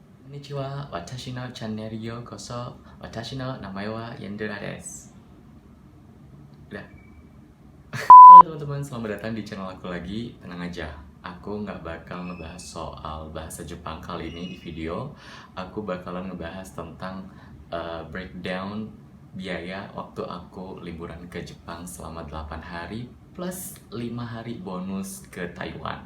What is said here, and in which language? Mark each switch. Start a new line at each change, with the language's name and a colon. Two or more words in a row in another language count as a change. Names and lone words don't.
Japanese: こんにちは、私のチャンネルようこそ、私の名前はYenderaです.
Indonesian: Udah. Halo teman-teman, selamat datang di channel aku lagi. Tenang aja, aku nggak bakal ngebahas soal bahasa Jepang kali ini di video. Aku bakalan ngebahas tentang breakdown biaya waktu aku liburan ke Jepang selama 8 hari plus 5 hari bonus ke Taiwan.